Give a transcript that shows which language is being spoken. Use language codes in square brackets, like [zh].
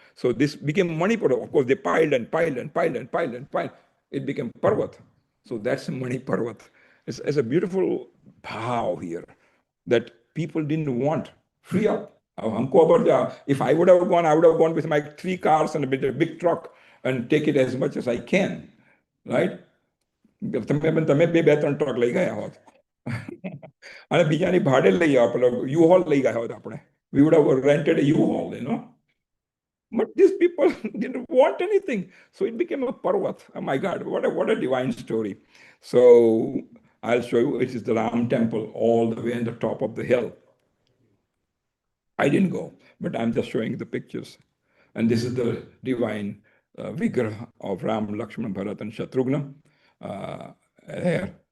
[en] So this became Manipur. Of course, they piled and piled and piled and piled and piled. It became Parvat. So that's Mani Parvat. It's a beautiful bhav here that people didn't want. Free up. If I would have gone with my 3 cars and a big truck and take it as much as I can. Right? [gu] તમે બે 3 truck લઈ ગયા હોત અને બીજાની ભાડે લઈ આપણે યુ હોલ લઈ ગયા હોત આપણે. [en] We would have rented a U-Haul, you know. But these people didn't want anything. So it became a parvat. Oh my God, what a divine story. So I'll show you, it is the Ram temple all the way on the top of the hill. I didn't go, but I'm just showing the pictures. And this is the divine vigraha of Ram, Lakshman, Bharat and Shatrugna. There.